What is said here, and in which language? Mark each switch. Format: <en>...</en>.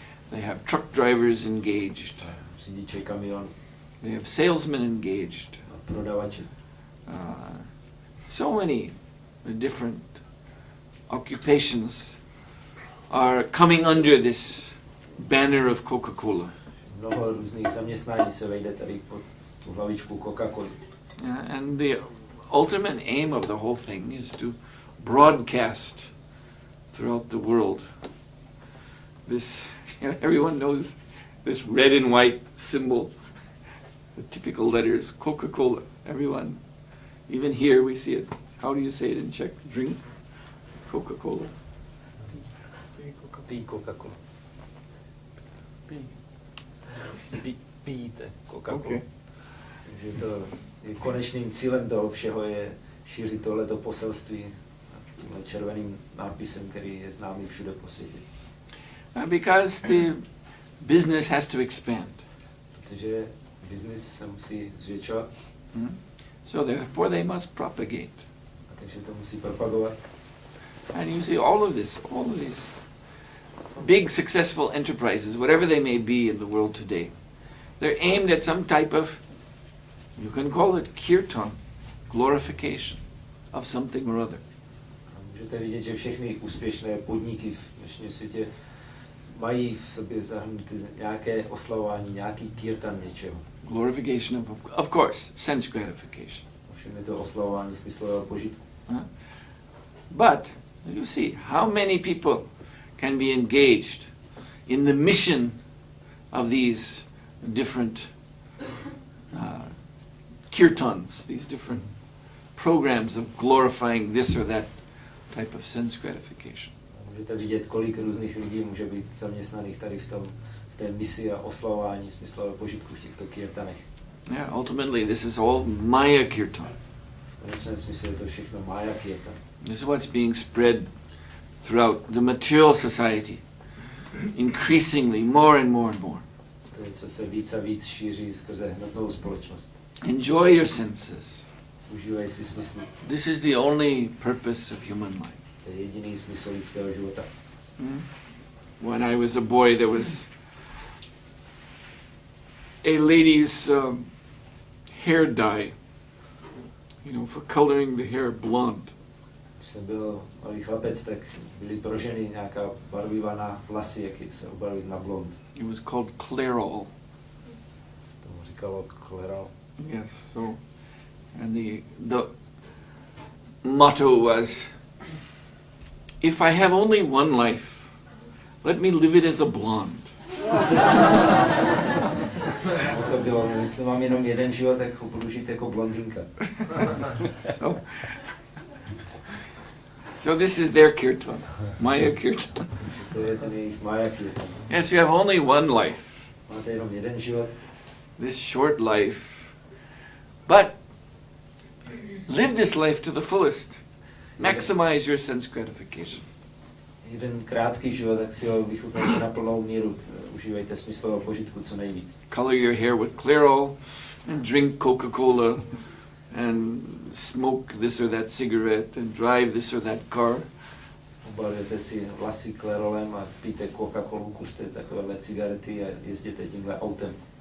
<en>They have truck drivers engaged.</en> <cs>Řidiče kamion.</cs> <en>They have salesmen engaged.</en> <cs>A prodavači.</cs> <en>So many different occupations are coming under this banner of Coca-Cola.</en> <cs>Mnoho různých zaměstnání se vejde tady pod tu hlavičku Coca-Coly.</cs> <en>And the ultimate aim of the whole thing is to broadcast throughout the world this, everyone knows this red and white symbol, the typical letters, Coca-Cola. Everyone, even here we see it. How do you say it in Czech? Drink Coca-Cola.</en> <cs>Pij Coca-Cola. Pijte Coca-Cola.</cs> <en>Okay.</en> <cs>Takže to je konečným cílem toho všeho je šířit tohleto poselství tímhle červeným nápisem, který je známý všude po světě.</cs> <en>Because the business has to expand.</en> <cs>Protože business se musí zvětšovat.</cs> <en>So therefore they must propagate.</en> <cs>A takže to musí propagovat.</cs> <en>And you see all of these big successful enterprises, whatever they may be in the world today, they're aimed at some type of, you can call it kirtan, glorification of something or other.</en> <cs>A můžete vidět, že všechny úspěšné podniky v dnešním světě mají v sobě zahrnuty nějaké oslavování, nějaký kirtan něčeho.</cs> <en>Glorification of course, sense gratification.</en> <cs>Ovšem je to oslavování smyslového požitku.</cs> <en>But you see how many people can be engaged in the mission of these different kirtans, these different programs of glorifying this or that type of sense gratification.</en> <cs>Můžete vidět, kolik různých lidí může být zaměstnaných tady v té misi a oslavování smyslového požitku v těchto kirtanech.</cs> <en>Yeah, ultimately this is all Maya kirtan.</en> <cs>V konečném smyslu je to všechno Maya kirtan.</cs> <en>This is what's being spread throughout the material society, increasingly more and more and more.</en> <cs>To je, co se víc a víc šíří skrze hmotnou společnost.</cs> <en>Enjoy your senses.</en> <cs>Užívej si smysl.</cs> <en>This is the only purpose of human life.</en> <cs>To je jediný smysl lidského života.</cs> <en>When I was a boy, there was a lady's hair dye, for coloring the hair blonde.</en> <cs>Když jsem byl malý chlapec, tak byly pro ženy nějaká barviva na vlasy, jak se obarvit na blond.</cs> <en>It was called Clairol.</en> <cs>Se tomu říkalo Clairol.</cs> <en>Yes, so, and the motto was, if I have only one life, let me live it as a blonde.</en> <cs>To bylo, jestli mám jenom jeden život, tak ho budu žít jako blondýnka.</cs> <en>So this is their kirtan, Maya kirtan.</en> <cs>To je ten jejich Maya kirtan.</cs> <en>Yes, you have only one life.</en> <cs>Máte jenom jeden život.</cs> <en>This short life. But live this life to the fullest. Maximize your sense gratification.</en> <cs>Jeden krátký život, tak si ho vychutnejte na plnou míru. Užívejte smyslového požitku co nejvíc.</cs> <en>Color your hair with Clairol, and drink Coca-Cola, and smoke this or that cigarette, and drive this or that car.</en> <cs>Obarujete si vlasy Clairolem a pijte Coca-Colu, kuřte takovéhle cigarety a jezděte tímhle autem.</cs>